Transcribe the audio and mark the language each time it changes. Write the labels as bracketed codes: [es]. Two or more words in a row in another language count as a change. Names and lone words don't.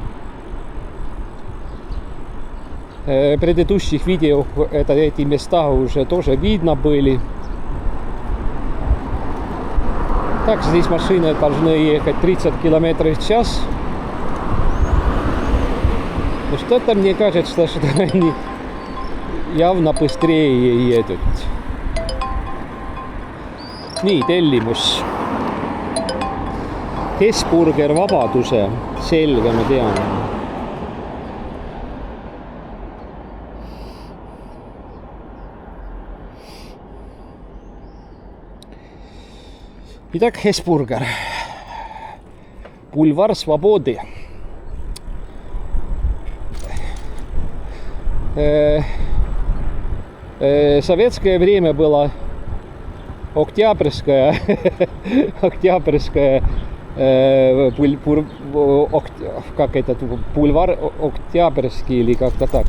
[ru] В предыдущих видео эти места уже тоже видно были. Так, здесь машины должны ехать 30 км в час. Но что-то мне кажется, что они явно быстрее едут. [et] Nii, tellimus. Hesburger Vabaduse, selge, ma tean. [ru] Итак, Hesburger. Бульвар Свободы. Советское время было Октябрьская, как этот бульвар Октябрьский или как-то так.